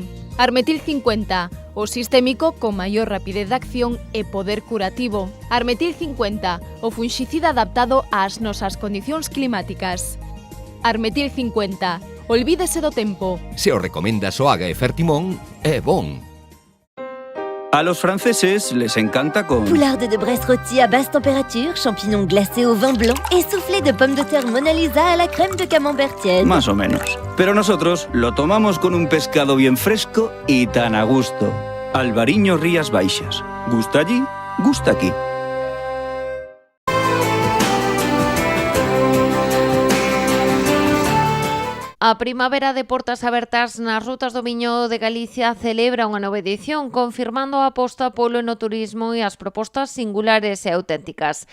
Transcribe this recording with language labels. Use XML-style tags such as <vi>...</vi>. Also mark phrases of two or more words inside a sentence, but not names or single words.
<gl>Armetil 50, o sistémico con maior rapidez de acción e poder curativo. Armetil 50, o funxicida adaptado ás nosas condicións climáticas. Armetil 50, olvídese do tempo. Se o recomendas o Aga e Fertimón, é bon.</gl> <es>A los franceses les encanta con...</es> <fr>Poularde de Bresse rôti à basse température, champignons glacés au vin blanc et soufflé de pommes de terre Mona Lisa à la crème de camembert tiède.</fr> <es>Más o menos. Pero nosotros lo tomamos con un pescado bien fresco y tan a gusto. Albariño Rías Baixas. Gusta allí, gusta aquí.</es> <gl>A Primavera de Portas Abertas nas rutas do viño de Galicia celebra unha nova edición, confirmando a aposta polo enoturismo e as propostas singulares e auténticas.</gl>